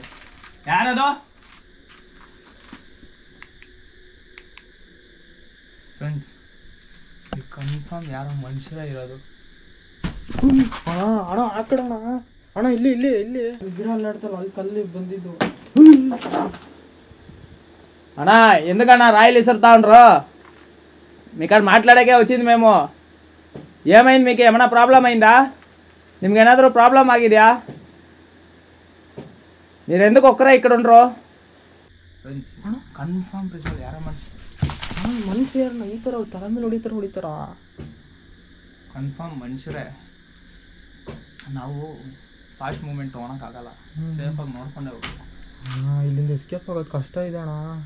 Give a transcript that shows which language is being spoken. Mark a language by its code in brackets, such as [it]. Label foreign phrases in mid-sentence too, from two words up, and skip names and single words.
[kn] ಯಾರದು? ಫ್ರೆಂಡ್ಸ್, ಇದು ಕನ್ಫರ್ಮ್ ಯಾರೋ ಮನುಷ್ಯರೇ ಇರೋದು. ಅಣ್ಣ ಅಣ್ಣ ಆ ಕಡೆ ಅಣ್ಣ, ಅಣ್ಣ ಇಲ್ಲಿ ಇಲ್ಲಿ ಇಲ್ಲಿ ಗಿಡ ಅಲ್ಲಾಡ್ತಲ್ಲ, ಅಲ್ಲಿ ಕಲ್ಲಿ ಬಂದಿದ್ದು. [te] అన్నా ఎందుకన్నా రాయిలు ఇసురుతా ఉండరు? మీకాడ మాట్లాడాకే వచ్చింది మేము. ఏమైంది? మీకు ఏమైనా ప్రాబ్లం అయిందా? [kn] ನಿಮ್ಗೆ ಏನಾದರೂ ಪ್ರಾಬ್ಲಮ್ ಆಗಿದೆಯಾ? [te] మీరు ఎందుకు ఒక్కరే ఇక్కడ ఉండరు? [kn] ಫ್ರೆಂಡ್ಸ್ ಕನ್ಫರ್ಮ್ ಪ್ರಜ್ವಲ್ ಯಾರೋ ಮನುಷ್ಯ ಯಾರನ್ನ ಈ ಥರ ತಲೆ ಮೇಲೆ ಹೊಡಿತಾರ. ಕನ್ಫರ್ಮ್ ಮನುಷ್ಯರೇ. ನಾವು [en] fast movement [kn] ತೊಗೊಳಕ್ಕಾಗಲ್ಲ, ಸೇಫಾಗಿ ನೋಡ್ಕೊಂಡೇ ಹೋಗ್ಬೇಕು. ಇಲ್ಲಿಂದ ಎಸ್ಕೇಪ್ ಆಗೋದು ಕಷ್ಟ ಇದೆ ಅಣ್ಣ.